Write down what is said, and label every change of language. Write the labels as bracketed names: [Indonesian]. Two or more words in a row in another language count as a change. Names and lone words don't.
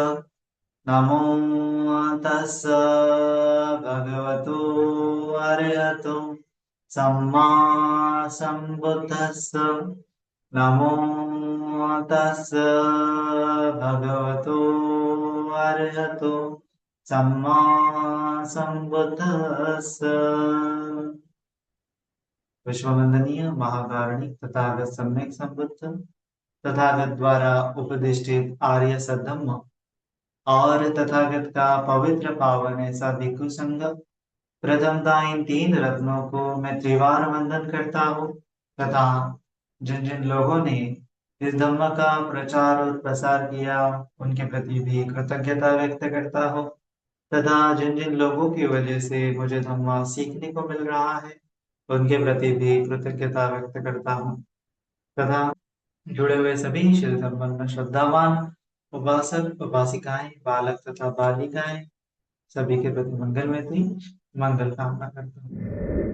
[Pali] नमो तस् भगवतो अरहतो सम्मा सम्बुद्धस्स। नमो तस् भगवतो अरहतो सम्मा सम्बुद्धस्स। [Hindi] विश्ववंदनीय महाकारुणिक तथागत सम्यक संबुद्ध तथागत द्वारा उपदिष्टित आर्य सद्धम्म और तथागत का पवित्र पावन ऐसा भिक्षु संघ, प्रथमता इन तीन रत्नों को मैं त्रिवार वंदन करता हूँ तथा जिन जिन लोगों ने इस धम्म का प्रचार और प्रसार किया उनके प्रति भी कृतज्ञता व्यक्त करता हूँ तथा जिन जिन लोगों की वजह से मुझे धम्म सीखने को मिल रहा है उनके प्रति भी कृतज्ञता व्यक्त करता हूँ तथा जुड़े हुए सभी शिव संपन्न श्रद्धावान उपासक उपासिकाएं बालक तथा बालिकाएं सभी के प्रति मंगल में थी मंगल कामना करता हूँ।